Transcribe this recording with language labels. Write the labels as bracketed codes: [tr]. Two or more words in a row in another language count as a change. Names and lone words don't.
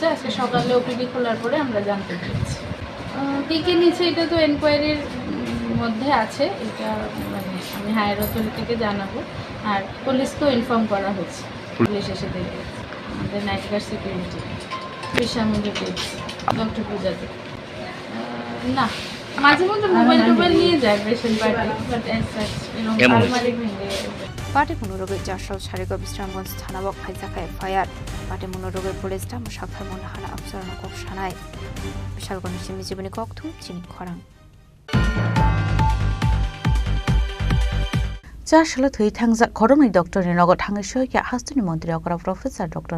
[bn] আজকে সকালে ওপিডি খোলার পরে আমরা জানতে পেরেছি টিকে নিচে এটা তো এনকোয়ারির মধ্যে আছে এটা মানে আমি [en] higher authority [bn] জানাবো আর পুলিশকেও ইনফর্ম করা হয়েছে পুলিশ এসে দেখে আমাদের [en] night guard security [bn] পেশামুখী ডক্টর পূজাতে না মাঝে মধ্যে মোবাইল টোবাইল নিয়ে যায় [en] patient party but as such [bn] আলমারি ভেঙে [trp] Party munoroge jashal sharigo Bisramgonj thanabok khaijaka FIR party munoroge police ta musakhar monahana absaran kok shanai bishalgoni shimi jibani kokthum Chini Khorang Jashal thui thangja khorongni doctor ni nogo thangai shoya hastuni mantri okra professor Dr.